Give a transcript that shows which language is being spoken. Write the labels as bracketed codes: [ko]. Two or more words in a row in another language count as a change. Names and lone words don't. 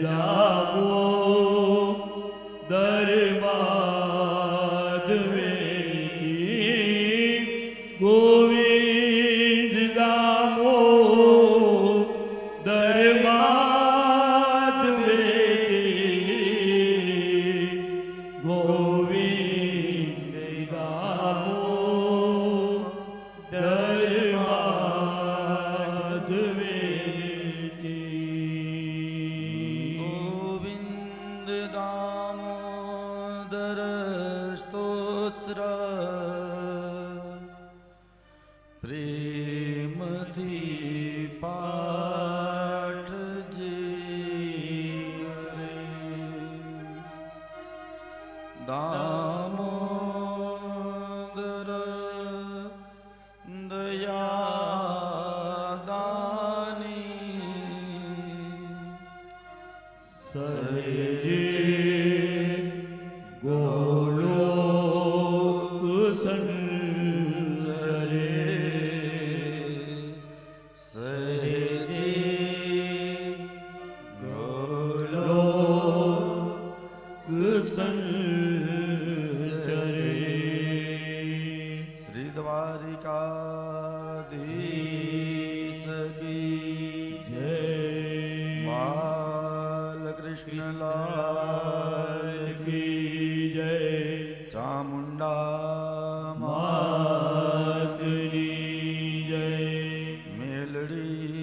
[sa] दामोदर माधवेति गोविन्द दामोदर माधवेति गोविन्द दामोदर माधवेति [gu] ગોવિંદ દામોદર સ્તોત્ર પ્રેમથી પાઠ જે કરે દામોદર દયા દાની સહજે ગોલોક સંચરે सहजे ગોલોક સંચરે [hi] श्री द्वारिकाधीश की जय बाल कृष्ण लाल की जय [gu] चामुंडा માતની જય मेलड़ी